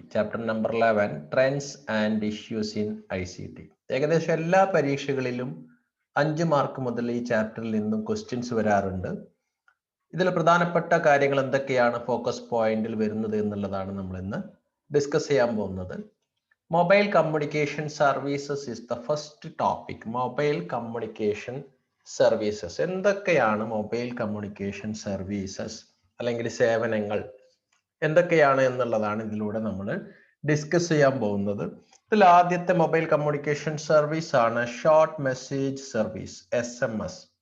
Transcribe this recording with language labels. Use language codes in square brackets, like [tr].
[en] Chapter number 11 trends and issues in ICT. [ml] ഏകദേശം എല്ലാ പരീക്ഷകളിലും 5 mark മുതൽ ഈ ചാപ്റ്ററിൽ നിന്നും ക്വസ്റ്റ്യൻസ് വരാറുണ്ട്. ഇതിൽ പ്രധാനപ്പെട്ട കാര്യങ്ങൾ എന്തൊക്കെയാണ് ഫോക്കസ് പോയിന്റിൽ വരുന്നത് എന്നുള്ളതാണ് നമ്മൾ ഇന്ന് ഡിസ്കസ് ചെയ്യാൻ പോകുന്നത്. [en] Mobile communication services is the first topic. Mobile communication services. [ml] എന്തൊക്കെയാണ് മൊബൈൽ കമ്മ്യൂണിക്കേഷൻ സർവീസസ് അല്ലെങ്കിൽ സേവനങ്ങൾ എന്തൊക്കെയാണ് എന്നുള്ളതാണ് ഇതിലൂടെ നമ്മൾ ഡിസ്കസ് ചെയ്യാൻ പോകുന്നത്. ഇതിൽ ആദ്യത്തെ മൊബൈൽ കമ്മ്യൂണിക്കേഷൻ സർവീസ് ആണ് ഷോർട്ട് മെസ്സേജ് സർവീസ്, SMS.